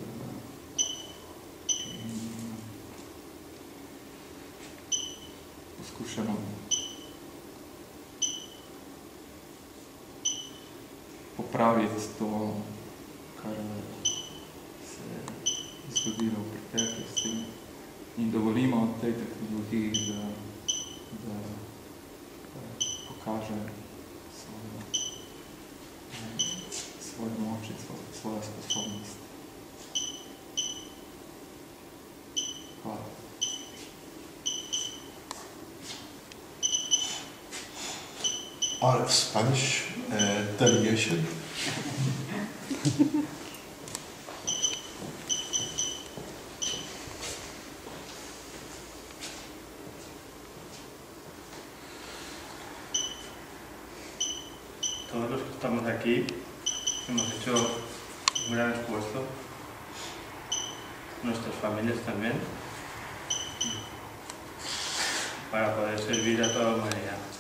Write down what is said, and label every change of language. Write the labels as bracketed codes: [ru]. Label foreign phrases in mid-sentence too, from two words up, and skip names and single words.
[sl] In poskušamo popraviti to, kar se je zgodilo v preteklosti in dovolimo tej tehnologiji, da pokaže svojo moč in svojo sposobnost. Hvala. [en] Our Spanish delegation. [es] Todos los que estamos aquí hemos hecho un gran esfuerzo, nuestras familias también, para poder servir a toda la humanidad.